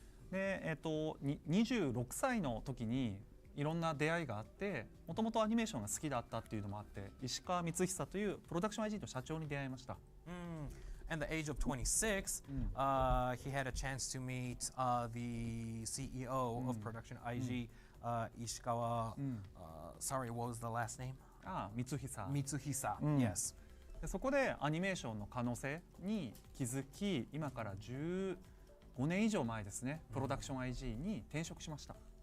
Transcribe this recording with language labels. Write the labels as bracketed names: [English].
[Japanese] で、26歳の時にいろんな出会いがあって、もともとアニメーションが好きだったっていうのもあって、石川光久というプロダクション IG の社長に出会いました。 [English] At the age of 26, he had a chance to meet the CEO of Production IG, Ishikawa. Sorry, what was the last name? [Japanese] 光久。 [English] Mitsuhisa. Yes. [Japanese] でそこでアニメーションの可能性に気づき、今から15年以上前ですね、プロダクション IG に転職しました。